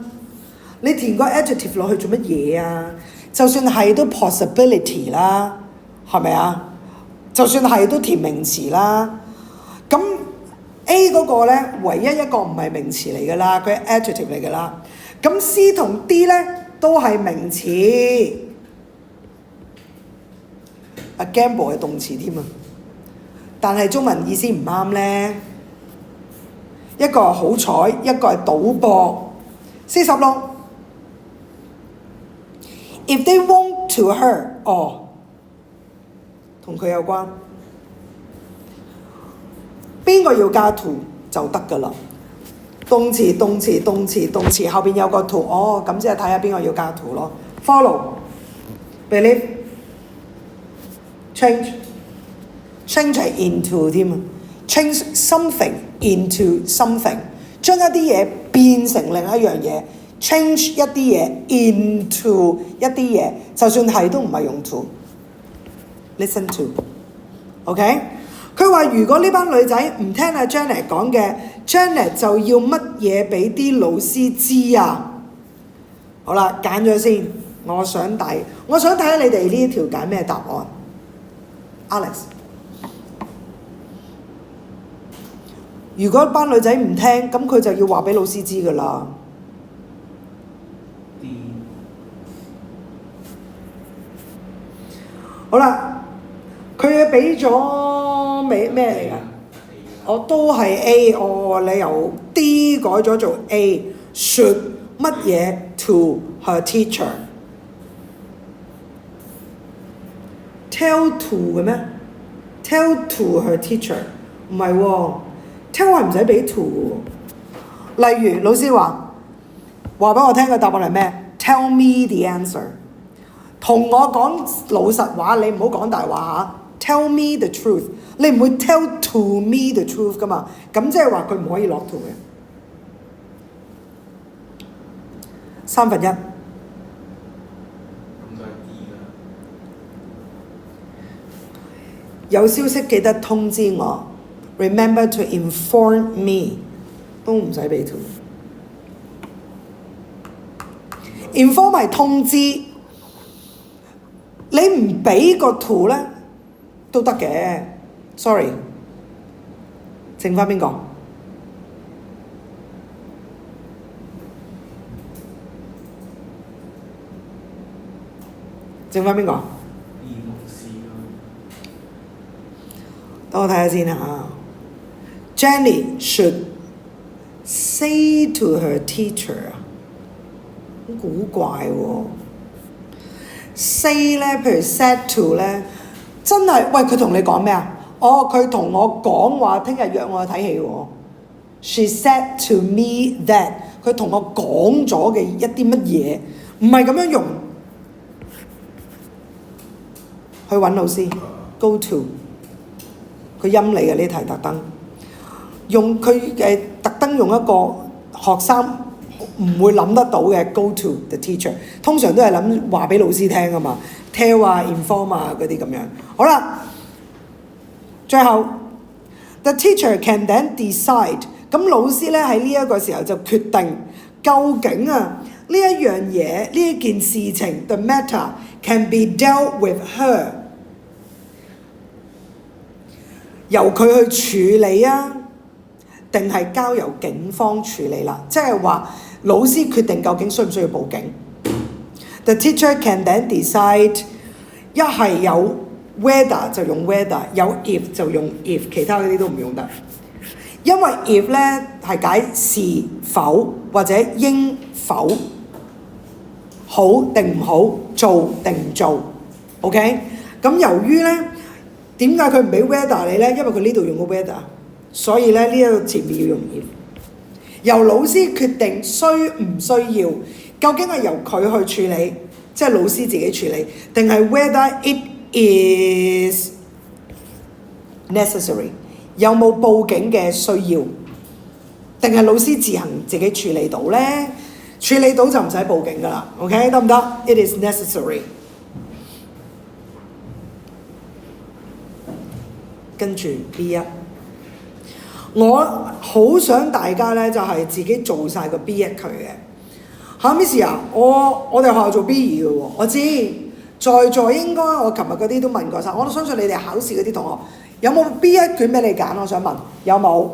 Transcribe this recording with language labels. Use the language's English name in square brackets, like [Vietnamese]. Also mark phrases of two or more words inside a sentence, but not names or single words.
[Cantonese] 你填個 adjective 落去做乜嘢啊？就算係都 possibility 啦，係咪啊？就算係都填名詞啦。咁 A 嗰個咧，唯一一個唔係名詞嚟噶啦，佢係 adjective 嚟噶啦。咁 C 同 D 咧都係名詞。A gamble 係動詞添啊，但係中文意思唔啱咧。一個係好彩，一個係賭博。46 [English] If they want to her， [Cantonese] 同佢有關。邊個要加 to 就得㗎啦。動詞後邊有個 to， 咁即係睇下邊個要加 to 咯。Follow、believe、change 係 into 添啊 ， [English] change something into something， [Cantonese] 將一啲嘢變成另一樣嘢 ，change 一啲嘢 into 一啲嘢，就算係都唔係用 to。 [English] Listen to， [Cantonese] OK？佢話如果呢班女仔唔聽阿 Janet 講嘅 ，Janet 就要乜嘢俾啲老師知啊？好啦，揀咗先，我想睇下你哋呢一條揀咩答案 ，Alex。如果班女仔唔聽，咁佢就要話俾老師知㗎啦。好啦，佢俾咗咩嚟㗎？我都係 A，你由 D 改咗做 A。Should 乜嘢 [English] to her teacher？ Tell to [Cantonese] 嘅咩 ？ [English] Tell to her teacher [Cantonese] 唔係喎。tell 係唔使俾 to 嘅喎。例如老師話俾我聽嘅答案係咩 ？ [English] Tell me the answer。 [Cantonese] 同我講老實話，你唔好講大話嚇。 [English] Tell me the truth， [Cantonese] 你唔會 [English] tell to me the truth [Cantonese] 噶嘛？咁即係話佢唔可以落 to 嘅。1/3。咁就係 D 啦。有消息記得通知我。 [English] Remember to inform me， [Cantonese] 都唔使俾 to。inform 係通知，你唔俾個 to 咧都得嘅。Sorry， 剩翻邊個？剩翻邊個？等我睇下先嚇。 [English] Jenny should say to her teacher， [Cantonese] 好古怪喎。say 咧，譬如 [English] said to [Cantonese] 咧，真係喂佢同你講咩啊？佢同我講話，聽日約我去睇戲喎。 [English] She said to me that， [Cantonese] 佢同我講咗嘅一啲乜嘢，唔係咁樣用。去揾老師 ， [English] go to， [Cantonese] 佢陰你嘅呢題特登。用佢特登用一個學生唔會諗得到嘅 [English] go to the teacher， [Cantonese] 通常都係諗話俾老師聽啊嘛 ，tell 啊 inform 啊嗰啲咁樣。好啦，最後 [English] the teacher can then decide， [Cantonese] 咁老師咧喺呢一個時候就決定究竟啊呢一樣嘢呢一件事情 [English] the matter can be dealt with her， [Cantonese] 由佢去處理啊。定係交由警方處理啦，即係話老師決定究竟需唔需要報警。 [English] The teacher can then decide， [Cantonese] 一係有 whether 就用 whether， 有 if 就用 if， 其他嗰啲都唔用得。因為 if 咧係解是否或者應否，好定唔好，做定唔做。OK， 咁由於咧點解佢唔俾 whether 你咧？因為佢呢度用個 whether。所以咧呢一個前面要用 if， 由老師決定需唔需要，究竟係由佢去處理，即係老師自己處理，定係 [English] whether it is necessary， [Cantonese] 有冇報警嘅需要，定係老師自己處理到咧？處理到就唔使報警㗎啦。OK 得唔得 ？ [English] It is necessary。 [Cantonese] 跟住 B1，我好想大家咧就係自己做晒個 B1佢嘅。嚇 Miss 啊，我哋學校做 B2嘅喎，我知。在座應該我琴日嗰啲都問過晒，我都相信你哋考試嗰啲同學有冇 B1 卷俾你揀？我想問有冇？